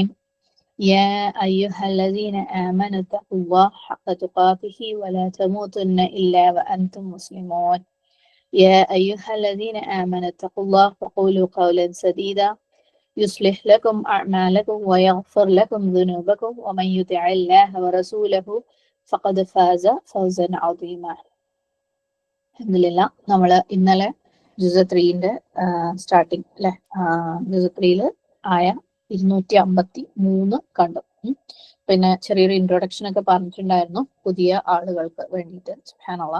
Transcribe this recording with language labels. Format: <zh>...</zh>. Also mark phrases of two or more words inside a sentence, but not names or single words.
<ar>يا أيها الذين آمنوا اتقوا الله حق تقاته ولا تموتن إلا وأنتم مسلمون. يا أيها الذين آمنوا اتقوا الله وقولوا قولا سديدا يصلح لكم أعمالكم ويغفر لكم ذنوبكم ومن يطع الله ورسوله فقد فاز فوزا عظيما.</ar> <ml>അൽഹംദുലില്ലാ നമ്മൾ ഇന്നലെ ജുസ് 3ന്റെ സ്റ്റാർട്ടിങ് അല്ലെ, ജുസ് 3 ആയ 253 കണ്ടു. പിന്നെ ചെറിയൊരു ഇൻട്രൊഡക്ഷൻ ഒക്കെ പറഞ്ഞിട്ടുണ്ടായിരുന്നു പുതിയ ആളുകൾക്ക് വേണ്ടിയിട്ട്. സുബ്ഹാനല്ലാഹ്.</ml>